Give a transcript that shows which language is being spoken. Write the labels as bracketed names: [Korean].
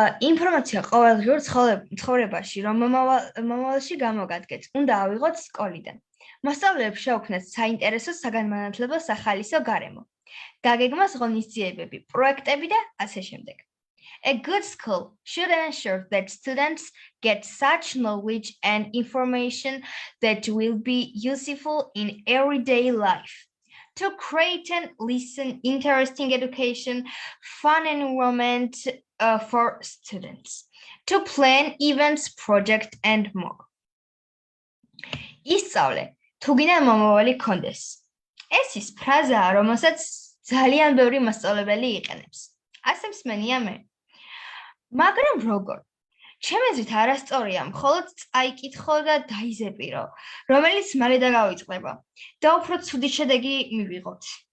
[Georgian] ინფორმაცია ყოველდღიურ ცხოვრებაში, რომ მომავალში გამოგადგეთ, უნდა ავიღოთ სკოლიდან. მოსწავლეებს შეუქმნათ საინტერესო საგანმანათლებლო სახალისო გარემო. გაგეგმოს ღონისძიებები, პროექტები და ასე შემდეგ. [English] A good school should ensure that students get such knowledge and information that will be useful in everyday life. To create and listen interesting education, fun environment for students, to plan events, projects, and more. [Georgian] ისწავლე, თუ გინდა მომავალი გქონდეს. ეს ის ფრაზაა, რომელსაც ძალიან ბევრი მასწავლებელი იყენებს. ასე მსმენია მე. მაგრამ როგორ? ჩემი აზრით არასწორია, მხოლოდ წაიკითხო და დაიზეპირო, რომელიც მალე დაგავიწყდება და უფრო ცუდი შედეგი მივიღოთ.